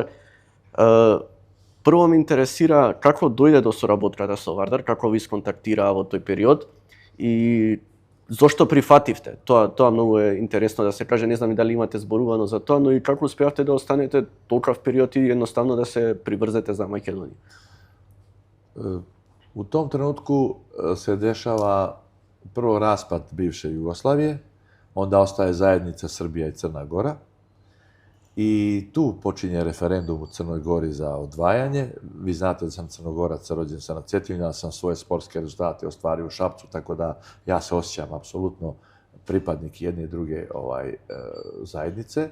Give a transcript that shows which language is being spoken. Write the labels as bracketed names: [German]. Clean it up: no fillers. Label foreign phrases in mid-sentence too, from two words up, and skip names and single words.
[Macedonian] Прво ме интересира како дојде до соработката со Вардар, како ви сконтактираа во тој период и зошто прифативте? Тоа многу е интересно да се каже, не знам и дали имате зборувано за тоа, но и како успеавте да останете толков период и едноставно да се приврзете за Македонија? [Serbian] U tom trenutku se dešava prvo raspad bivše Jugoslavije, onda ostaje zajednica Srbija i Crna Gora i tu počinje referendum u Crnoj Gori za odvajanje. Vi znate da sam Crnogorac, rođen sam na Cetinju, ja sam svoje sportske rezultate ostvario u Šapcu, tako da ja se osjećam apsolutno pripadnik jedne i druge zajednice.